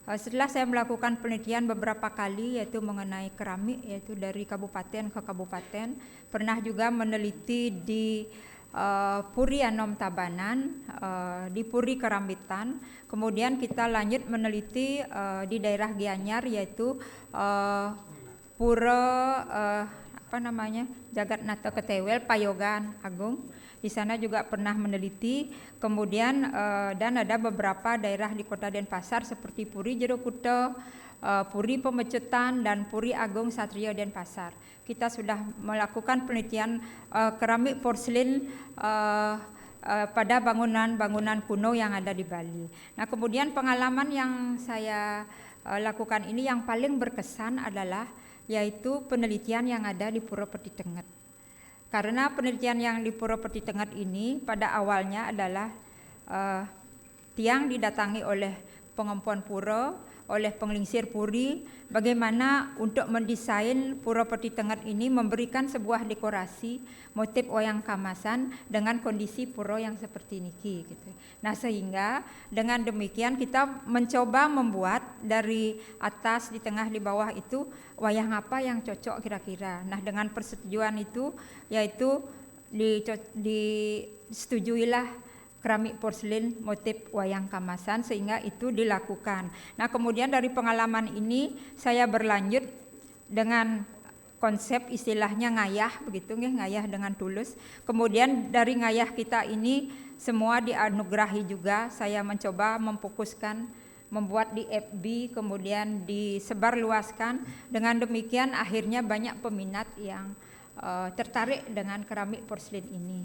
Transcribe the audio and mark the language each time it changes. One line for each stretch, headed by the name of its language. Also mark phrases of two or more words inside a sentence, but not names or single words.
Indonesian: Setelah saya melakukan penelitian beberapa kali yaitu mengenai keramik yaitu dari kabupaten ke kabupaten, pernah juga meneliti di Puri Anom Tabanan, di Puri Kerambitan, kemudian kita lanjut meneliti di daerah Gianyar yaitu Pura Jagatnata Ketewel Payogan Agung. Di sana juga pernah meneliti, kemudian dan ada beberapa daerah di Kota Denpasar seperti Puri Jerokuto, Puri Pemecutan dan Puri Agung Satrio Denpasar. Kita sudah melakukan penelitian keramik porselin pada bangunan-bangunan kuno yang ada di Bali. Nah, kemudian pengalaman yang saya lakukan ini yang paling berkesan adalah yaitu penelitian yang ada di Pura Peti Tenget. Karena penelitian yang di Pura Peti Tenget ini pada awalnya adalah tiang didatangi oleh pengempuan pura, oleh penglingsir puri, bagaimana untuk mendesain Pura Peti Tenget ini memberikan sebuah dekorasi motif wayang kamasan dengan kondisi pura yang seperti ini gitu. Nah, sehingga dengan demikian kita mencoba membuat dari atas, di tengah, di bawah itu wayang apa yang cocok kira-kira. Nah, dengan persetujuan itu yaitu disetujuilah keramik porselin motif wayang kamasan sehingga itu dilakukan. Nah, kemudian dari pengalaman ini saya berlanjut dengan konsep istilahnya ngayah begitu nggih, ngayah dengan tulus. Kemudian dari ngayah kita ini semua dianugerahi juga. Saya mencoba memfokuskan membuat di FB kemudian disebarluaskan. Dengan demikian akhirnya banyak peminat yang tertarik dengan keramik porselin ini.